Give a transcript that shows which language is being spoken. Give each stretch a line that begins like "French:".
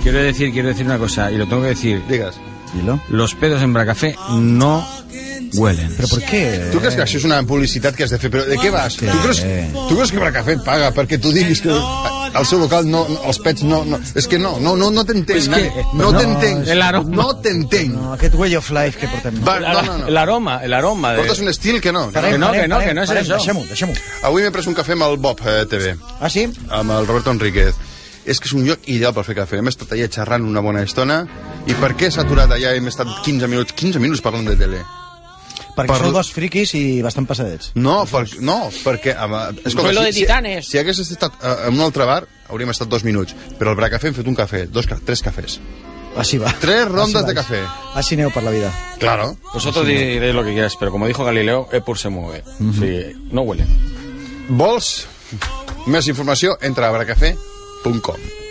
Spanish: Quiero decir una cosa, y lo tengo que decir. Digas. Dilo. Los pedos en Bracafé no huelen. ¿Pero por qué? ¿Tú crees que
Catalan: això és una publicitat que has de fer? ¿Pero de què vas? ¿Tú crees que Bracafé paga perquè tu diguis que... al seu local no, no els pets no, no és que no, no, no, no t'entenc, pues no t'entenc, no t'entenc. No, aquest
English: way of life
Catalan: que portem. Va, no. L'aroma de... Portes un estil que no. Deixem-ho. Avui m'he pres un cafè amb el Bob TV. Ah, sí? Amb el Roberto Enríquez. És que és un lloc ideal per fer cafè. Hem estat allà xerrant una bona estona I per què s'ha aturat allà? Hem estat 15 minuts, 15 minuts parlant de tele. Perquè per... sou dos friquis i bastant passadets. No, per... no perquè... Escolta, lo de titanes. Si hagués estat en un altre bar, hauríem estat dos minuts. Però al Bracafé hem fet un cafè, dos, tres cafès.
Spanish: Así va. Tres rondas de café. Así neo para la vida. Claro. Vosotros diréis lo que quieras, pero como dijo Galileo, e pur se mueve. Uh-huh. Sí, no huele.
Catalan: Vols més informació? Entra a bracafé.com.